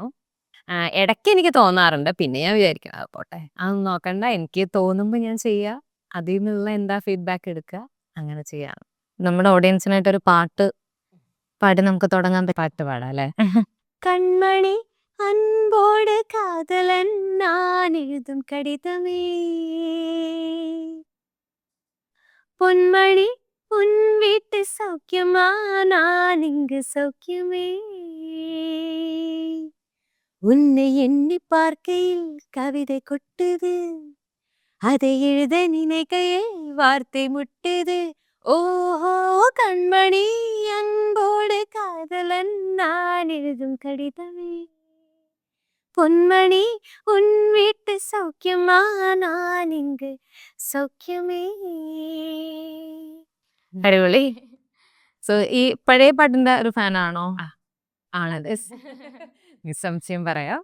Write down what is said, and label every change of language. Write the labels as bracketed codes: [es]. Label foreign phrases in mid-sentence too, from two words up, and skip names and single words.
[ml] ഇടയ്ക്ക് എനിക്ക് തോന്നാറുണ്ട്, പിന്നെ ഞാൻ വിചാരിക്കും അത് പോട്ടെ, അതൊന്നും നോക്കണ്ട, എനിക്ക് തോന്നുമ്പോൾ ഞാൻ ചെയ്യുക, അതിൽ നിന്നുള്ള എന്താ ഫീഡ്ബാക്ക് എടുക്കുക, അങ്ങനെ ചെയ്യാം. നമ്മുടെ ഓഡിയൻസിനായിട്ടൊരു പാട്ട് പാടി നമുക്ക് തുടങ്ങാൻ പാട്ട് പാടാം അല്ലേ? [ta] கண்மணி அன்போடு காதலன் நான் எழுதும் கடிதமே, பொன்மணி உன் வீட்டு சௌக்கியமா நான் இங்கு சௌக்கியமே, உன்னை எண்ணி பார்க்கையில் கவிதை கொட்டுது, அதை எழுத நினைக்கையில் வார்த்தை முட்டுது, ஓஹோ கண்மணி அன்போடு காதலன் நான் எழுதும் கடிதமே, பொன்மணி உன் வீட்டு சௌக்கியமா நான் இங்கு சௌக்கியமே. [ml] അടിപൊളി. സോ ഈ പഴയ പാട്ടിന്റെ ഒരു ഫാനാണോ? ആണത്. നിസ്സംശയം പറയാം.